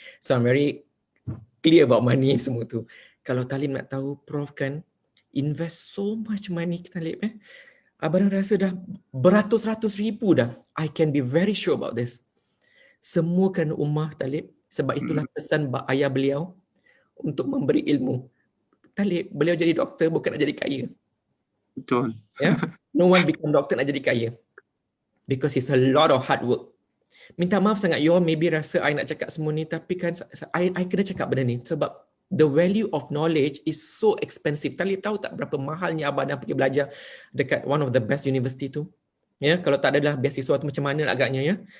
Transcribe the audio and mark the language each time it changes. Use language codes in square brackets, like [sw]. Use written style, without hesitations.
[en] So I'm very clear about money [ms] semua tu. Kalau Talib nak tahu, Prof kan [en] invest so much money [ms] Talib abang rasa dah beratus-ratus ribu dah. [en] I can be very sure about this. [ms] Semua kerana ummah Talib. Sebab itulah pesan ayah beliau untuk memberi ilmu. Talib, beliau jadi doktor bukan nak jadi kaya. Betul. [en] Yeah? No one become doctor [ms] nak jadi kaya. [en] Because it's a lot of hard work. [ms] Minta maaf sangat, [en] you all maybe [ms] rasa I nak cakap semua ni, tapi kan I kena cakap benda ni. [en] Sebab the value of knowledge is so expensive. [ms] Talib tahu tak berapa mahalnya Abadam pergi belajar dekat [en] one of the best university [ms] tu? Ya, kalau tak adalah beasiswa tu macam mana agaknya ya.